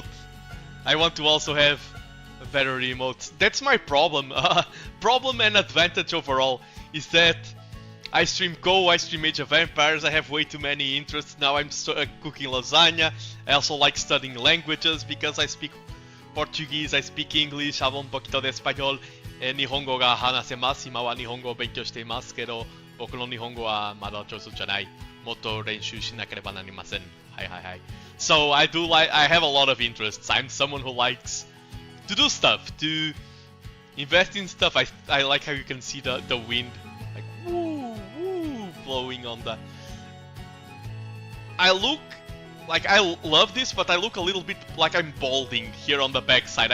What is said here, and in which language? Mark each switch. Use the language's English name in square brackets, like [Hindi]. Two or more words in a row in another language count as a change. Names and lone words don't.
[English] I want to also have better emotes. That's my problem. Problem and advantage overall is that I stream Go, I stream Age of Empires, I have way too many interests. Now I'm cooking lasagna. I also like studying languages because I speak Portuguese, I speak English, [Spanish] hablo un poquito de español. [Japanese] 日本語が話せます、今は日本語を勉強していますけど, 僕の日本語はまだ上手じゃない。もっと練習しなければなりません。はいはいはい。 [English] So I have a lot of interests. I'm someone who likes to do stuff, to invest in stuff. I like how you can see the wind, like woo, woo, blowing on the... I look like I love this, but I look a little bit like I'm balding here on the backside.